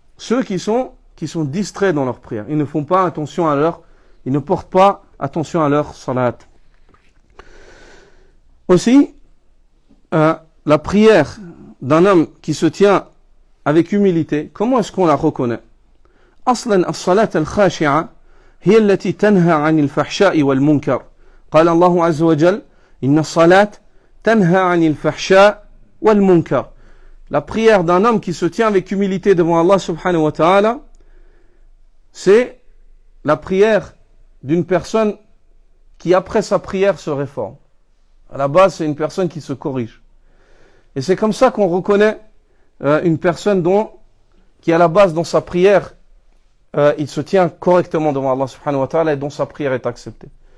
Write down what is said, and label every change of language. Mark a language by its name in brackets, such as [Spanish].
[French] Ceux qui sont distraits dans leur prière. Ils ne font pas attention ils ne portent pas attention à leur salat. Aussi, la prière d'un homme qui se tient avec humilité, comment est-ce qu'on la reconnaît? [Arabic] أصلا الصلاة الخاشعة هي التي تنهى عن الفحشاء والمنكر. قال الله عز وجل إن الصلاة تنهى عن الفحشاء والمنكر. [French] La prière d'un homme qui se tient avec humilité devant Allah subhanahu wa ta'ala, c'est la prière d'une personne qui après sa prière se réforme. À la base, c'est une personne qui se corrige. Et c'est comme ça qu'on reconnaît une personne qui à la base dans sa prière, il se tient correctement devant Allah subhanahu wa ta'ala et dont sa prière est acceptée.